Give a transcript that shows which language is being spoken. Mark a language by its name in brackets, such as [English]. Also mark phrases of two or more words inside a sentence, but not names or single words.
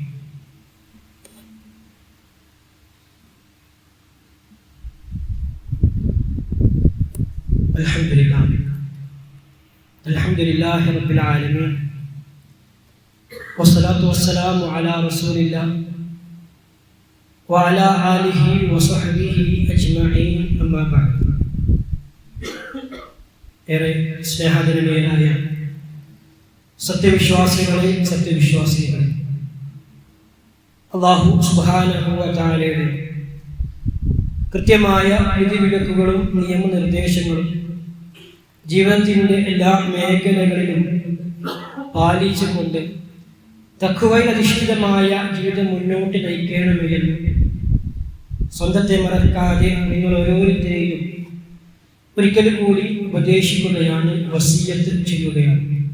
[Arabic] الحمد لله رب العالمين والصلاة والسلام على رسول الله وعلى آله وصحبه أجمعين أما بعد. [Malayalam] ഏറെ സ്നേഹധന്യരായ സത്യവിശ്വാസികളെ [Arabic] الله سبحانه وتعالى [Malayalam] കൃത്യമായ വിധിവിലക്കുകളും നിയമനിർദ്ദേശങ്ങളും ജീവിതത്തിൻ്റെ എല്ലാ മേഖലകളിലും പാലിച്ചുകൊണ്ട് തഖ്വയിൽ അധിഷ്ഠിതമായ ജീവിതം മുന്നോട്ട് നയിക്കണമെന്ന് സ്വന്തത്തെ മറക്കാതെ നിങ്ങൾ ഓരോരുത്തരെയും ഒരിക്കൽ കൂടി ഉപദേശിക്കുകയാണ്, വസിയ്യത്ത് ചെയ്യുകയാണ്.